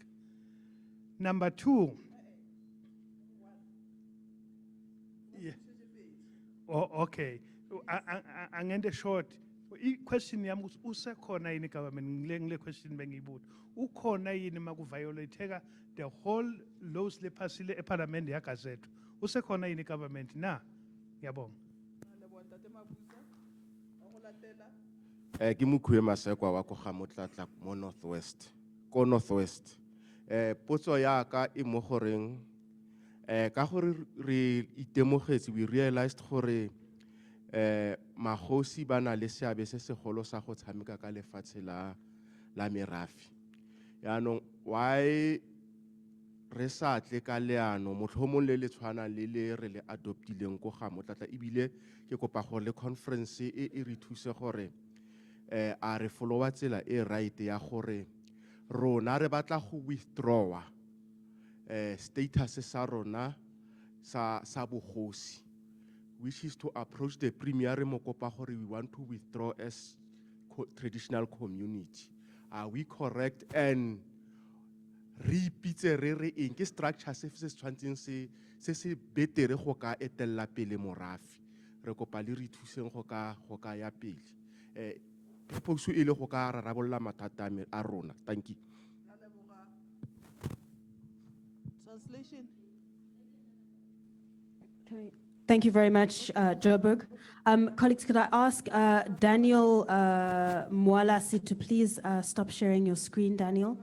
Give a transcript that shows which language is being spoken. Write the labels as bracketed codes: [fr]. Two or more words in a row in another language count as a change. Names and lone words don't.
[en] Number 2 yeah. [zu] Oh, okay angende [en] short question [zu] yami ukuthi usekhona yini government ngile question bengiyibuza ukhona yini makuviolatheka [en] the whole laws [zu] lephasile eparliament yagazethu usekhona yini government na ngiyabonga. [tn] Ke Mokhuwe Masekwa wa ko ga Motlatla mo Northwest. Ko Northwest Potso ya ka e mo goreng ka gore re itemogetse, [en] we realized [tn] gore magosi ba na le seabe se segolo sa go tshameka ka lefatshe la merafi. Yaanong why re sa tle ka leano motlhomong le le tshwanang le re le adoptileng ko ga motlatla, ebile ke kopa gore le conference e re thuse gore a re followa tsela e right ya gore rona re batla go withdrawa status sa rona sa bogosi, which is to approach the premier re mo kopa gore we want to withdraw as traditional community. [en] Are we correct? [tn] And re ipitse re eng ke structure se tshwantseng se betere go ka etella pele morafi. Re kopa le re thuseng go ka ya pele. Purpose ile go ka rarabolla mathata a rona. [en] Thank you. Translation. Okay. Thank you very much, Joburg. Colleagues, could I ask Daniel Mwalasi to please stop sharing your screen, Daniel?